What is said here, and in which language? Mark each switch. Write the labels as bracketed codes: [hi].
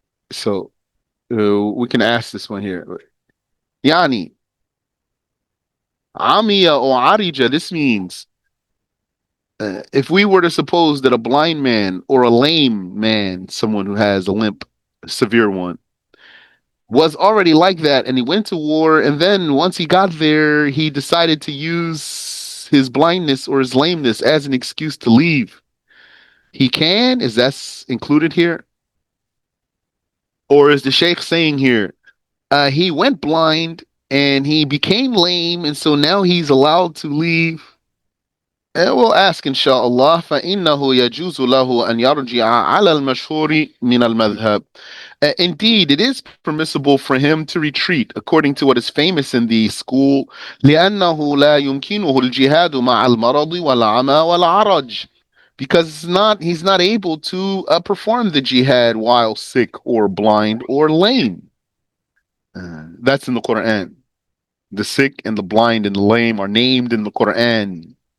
[en] So we can ask this one here. Yani, Amiya or Arija, this means if we were to suppose that a blind man or a lame man, someone who has a limp, a severe one, was already like that and he went to war, and then once he got there, he decided to use his blindness or his lameness as an excuse to leave. He can? Is that included here? Or is the Sheikh saying here, he went blind and he became lame, and so now he's allowed to leave? We'll ask inshallah. [ar] فإنه يجوز له أن يرجع على المشهور من المذهب. [en] Indeed, it is permissible for him to retreat according to what is famous in the school. [ar] لأنه لا يمكنه الجهاد مع المرض والعمى والعرج. [en] Because he's not able to perform the jihad while sick or blind or lame. That's in the Quran. The sick and the blind and the lame are named in the Quran.